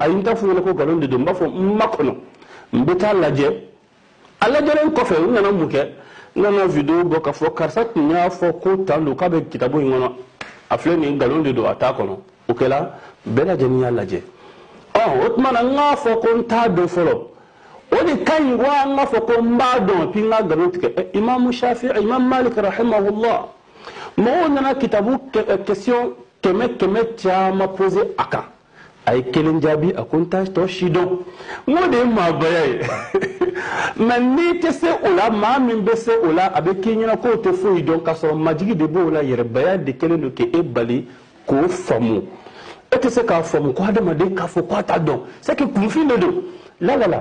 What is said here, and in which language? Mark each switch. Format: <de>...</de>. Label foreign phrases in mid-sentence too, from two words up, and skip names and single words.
<bm>ayi n t'a f'u ɲɛna ko nkalon de don n b'a fɔ n ma kɔnɔ n bɛ taa lajɛ a lajɛlen kɔfɛ n nana mun kɛ n nana vidéo bɔ k'a fɔ karisa tun y'a fɔ ko tan don k'a bɛ kitabu in kɔnɔ a filɛ nin nkalon de don a t'a kɔnɔ o kɛla bɛɛ lajɛlen y'a lajɛ o tuma na n k'a fɔ ko n t'a dɔn fɔlɔ o de ka ɲi wa n k'a fɔ ko n b'a dɔn puis n ka nkalon tigɛ imamu shafi'i imam malik rahimahullah mɔgɔw nana kitabu question kɛmɛ caman posé a kan a ye kelen jaabi a ko n t'a tɔ si dɔn n ko de ye maabaya ye mɛ n'i tɛ se o la maa min bɛ se o la a bɛ k'i ɲɛna k'o tɛ foyi dɔn k'a sɔrɔ majigi de b'o la yɛrɛbaya de kɛlen don k'e bali k'o faamu e tɛ se k'a faamu ko adamaden k'a fɔ k'a t'a dɔn</bm> <fr>c'est que</fr> <bm>kunfin de don la</bm>